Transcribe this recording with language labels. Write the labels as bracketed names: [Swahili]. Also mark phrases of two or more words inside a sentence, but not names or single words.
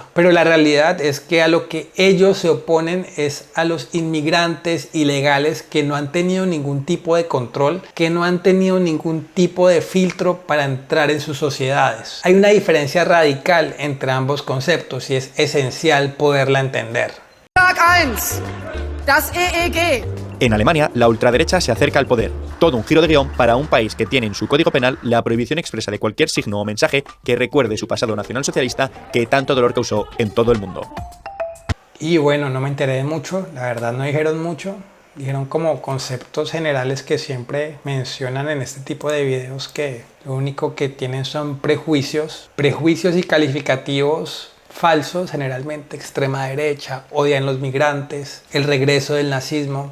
[Spanish] Pero la realidad es que a lo que ellos se oponen es a los inmigrantes ilegales que no han tenido ningún tipo de control, que no han tenido ningún tipo de filtro para entrar en sus sociedades. Hay una diferencia radical entre ambos conceptos y es esencial poderla entender. [German] Tag 1. Das EEG. [Spanish] En Alemania, la ultraderecha se acerca al poder. Todo un giro de guión para un país que tiene en su código penal la prohibición expresa de cualquier signo o mensaje que recuerde su pasado nacionalsocialista que tanto dolor causó en todo el mundo. Y bueno, no me enteré de mucho, la verdad no dijeron mucho. Dijeron como conceptos generales que siempre mencionan en este tipo de videos, que lo único que tienen son prejuicios y calificativos falsos, generalmente extrema derecha, odian los migrantes, el regreso del nazismo.